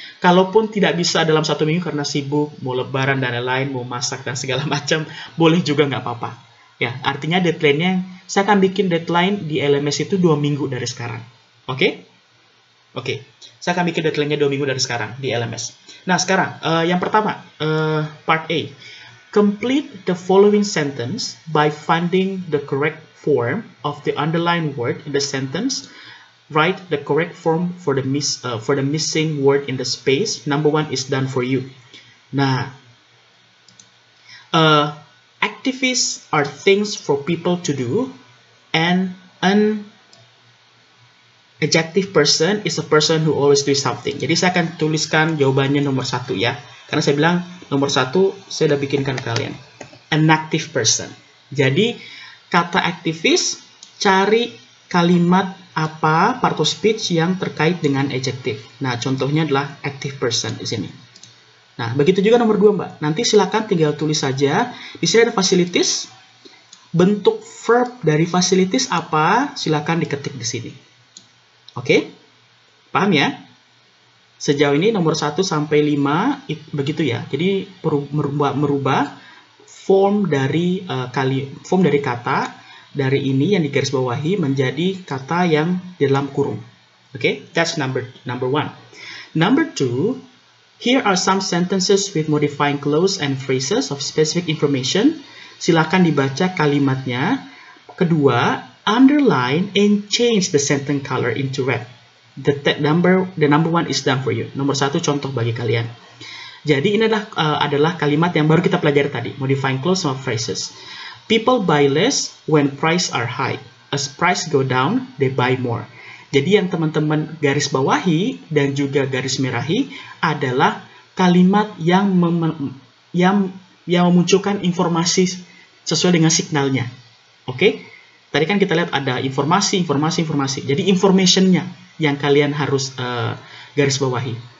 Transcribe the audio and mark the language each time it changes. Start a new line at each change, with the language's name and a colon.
Indonesian: Kalaupun tidak bisa dalam 1 minggu karena sibuk, mau lebaran dan lain-lain, mau masak dan segala macam, boleh juga nggak apa-apa. Ya, artinya deadline-nya, saya akan bikin deadline di LMS itu 2 minggu dari sekarang. Oke? Oke. Saya akan bikin deadline-nya 2 minggu dari sekarang di LMS. Nah, sekarang, yang pertama, part A.
English: Complete the following sentence by finding the correct form of the underlined word in the sentence. Write the correct form for the missing word in the space. Number 1 is done for you. Nah, activities are things for people to do, and an adjective person is a person who always do something.
Indonesian: Jadi saya akan tuliskan jawabannya nomor 1 ya, karena saya bilang nomor 1 saya udah bikinkan kalian.
English: An active person.
Indonesian: Jadi kata aktivis, cari kalimat apa part of speech yang terkait dengan adjective. Nah, contohnya adalah active person di sini. Nah, begitu juga nomor 2, Mbak. Nanti silakan tinggal tulis saja. Di sini ada facilities. Bentuk verb dari facilities apa? Silakan diketik di sini. Oke? Paham ya? Sejauh ini nomor 1 sampai 5 begitu ya. Jadi merubah form dari kata dari ini yang digarisbawahi menjadi kata yang di dalam kurung.
English: Okay, that's number 1. Number 2, here are some sentences with modifying clause and phrases of specific information.
Indonesian: Silakan dibaca kalimatnya. Kedua,
English: underline and change the sentence color into red. The number 1 is done for you.
Indonesian: Nomor 1 contoh bagi kalian. Jadi ini adalah kalimat yang baru kita pelajari tadi, modifying clause sama phrases.
English: People buy less when price are high. As price go down, they buy more.
Indonesian: Jadi yang teman-teman garis bawahi dan juga garis merahi adalah kalimat yang memunculkan informasi sesuai dengan signalnya. Oke? Tadi kan kita lihat ada informasi. Jadi information-nya yang kalian harus garis bawahi.